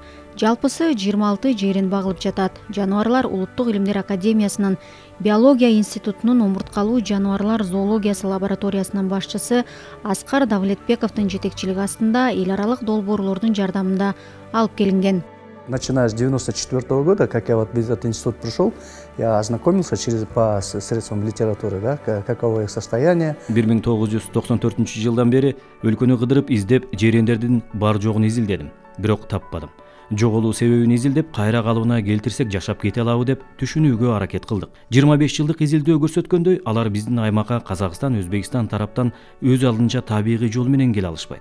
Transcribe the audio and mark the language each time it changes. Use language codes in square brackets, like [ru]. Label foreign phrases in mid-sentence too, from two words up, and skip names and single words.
[ky] Жалпысы 26 жейрен багылып жатат. Жаныбарлар Улуттук илимдер академиясынын биология институтунун омурткалуу жаныбарлар зоологиясы лабораториясынын башчысы Аскар Давлетбековдун жетекчилиги астында эл аралык долбоорлордун жардамында алып келинген. [ru] Начиная с 1994 года, как я вот в этот институт пришел, я ознакомился по средствам литературы, да, каково их состояние. [ky] 1994 жылдан бери өлкөнү кыдырып издеп жейрендердин бар жогун изилдедим, бирок таппадым. Жоголуу себебин изилдеп кайра калыбына келтирсек жашап кете алабы деп түшүнүүгө аракет кылдык. 25 жылдык изилдөө көрсөткөндөй, алар биздин аймакка Казакстан, Өзбекстан тараптан өз алдынча табигый жол менен келе алышпайт.